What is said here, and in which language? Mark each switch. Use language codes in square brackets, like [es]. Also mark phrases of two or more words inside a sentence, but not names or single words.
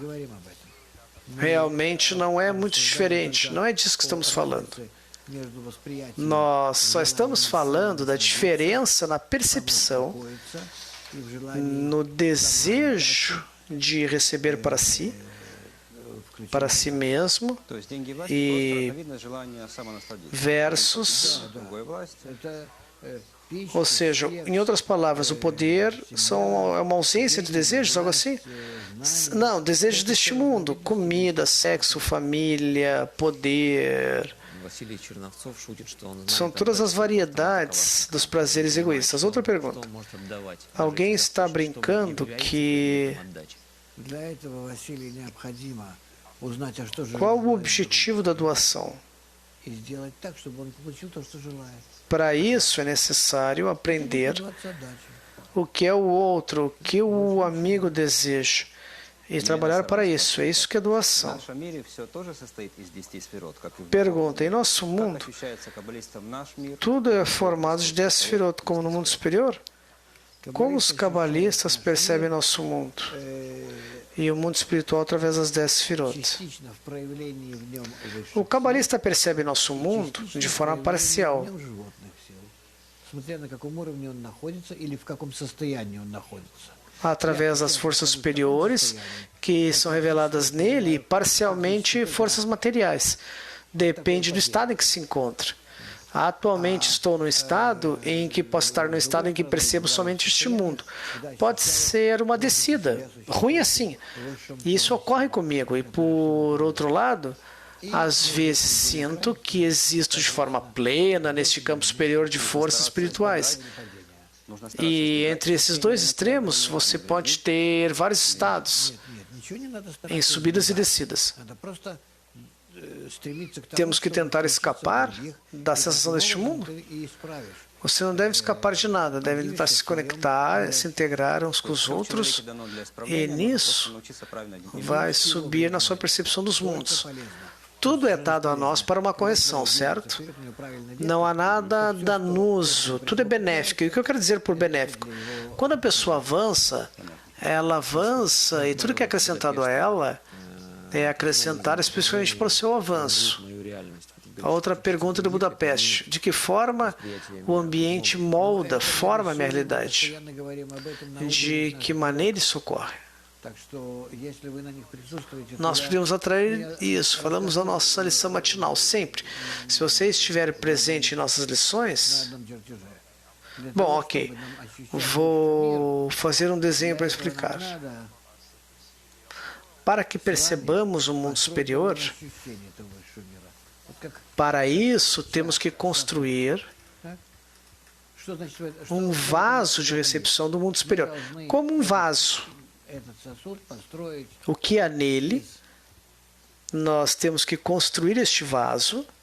[pt] Realmente não é muito diferente, não é disso que estamos falando. Nós só estamos falando da diferença na percepção, no desejo de receber para si mesmo, [ru] То есть деньги власть и просто видно желание самонасладиться. [pt] versus, [ru] Другой власть. [pt] ou seja, em outras palavras, o poder é uma ausência de desejos, algo assim? Não, desejos deste mundo, comida, sexo, família, poder. [ru] Василий Черновцов шутит, что он знает [pt] São [ru] об [pt] todas [ru] этом, [pt] as variedades dos prazeres egoístas. Outra [ru] что [pt] pergunta. [ru] он может отдавать. [pt] Alguém [ru] Даже [pt] está [ru] если что-то [pt] brincando [ru] является [pt] que [ru] предметом отдачи. Для этого, Василий, необходимо узнать, а что же [pt] qual o [ru] желает [pt] objetivo da doação? [ru] и сделать так, чтобы он получил то, что желает. [pt] Para isso é necessário aprender [ru] Добиваться отдачи. [pt] o que é o outro, o que o amigo deseja e trabalhar para isso. É isso que é [ru] В [pt] doação. [ru] нашем мире все тоже состоит из 10 сферот, как и в [pt] Pergunta: em nosso [ru] Как [pt] mundo, [ru] ощущается каббалистам наш мир? [pt] tudo é formado de 10 sefirot, como no mundo superior? Como os cabalistas percebem nosso mundo e o mundo espiritual através das 10 sefirot? [ru] Частично в проявлении в нем высших [pt] O cabalista percebe nosso mundo de forma parcial, [ru] в нем животных сил, смотря на каком уровне он находится или в каком состоянии он находится. [pt] através das forças superiores que são reveladas nele e parcialmente forças materiais. Depende do estado em que se encontra. Atualmente estou no estado em que posso estar no estado em que percebo somente este mundo. Pode ser uma descida, ruim assim. E isso ocorre comigo. E por outro lado, às vezes sinto que existo de forma plena neste campo superior de forças espirituais. [ru] Нужно стараться [pt] E entre esses dois extremos, você pode ter vários estados [ru] Нет, ничего не надо [pt] em [ru] стараться. [pt] subidas e descidas. [ru] Надо просто стремиться к тому, [pt] Temos que [ru] чтобы [pt] tentar [ru] научиться [pt] escapar [ru] других, [pt] da [ru] и [pt] sensação [ru] таким [pt] deste [ru] образом [pt] mundo. [ru] ты и исправишь. [pt] Você não deve escapar de nada, deve tentar se conectar, se integrar uns com os [ru] Всё в [pt] outros, [ru] человеке дано для [pt] e [ru] исправления, нужно [pt] nisso [ru] просто научиться правильно делать. [pt] vai subir na sua percepção dos mundos. [ru] Полезно. [pt] Tudo é dado a nós para uma correção, certo? Não há nada danoso, tudo é benéfico. E o que eu quero dizer por benéfico? Quando a pessoa avança, ela avança e tudo que é acrescentado a ela é acrescentar especificamente para o seu avanço. [ru] Мою реальность. [pt] A outra pergunta de Budapeste: de que forma o ambiente molda, forma a minha realidade? [ru] Постоянно говорим об этом на [pt] De que maneira isso ocorre? [ru] Так что, если вы на них присутствуете, то [pt] Nós [ru] я- [pt] podemos atrair isso. Falamos da nossa lição matinal sempre. Se você estiver presente em nossas [ru] на [pt] lições, [ru] одном чертеже. Для [pt] bom, [ru] того, [pt] ok. [ru] чтобы нам ощущать [pt] Vou fazer um desenho para [ru] для этого нам [pt] explicar. [ru] надо [pt] Para que percebamos o mundo superior, [ru] ощущение этого высшего мира. Вот как- [pt] para isso temos que construir [ru] что значит, что [pt] um vaso de recepção do mundo superior. Como um vaso. [ru] этот сосуд построить [pt] O que há nele, nós temos que construir este vaso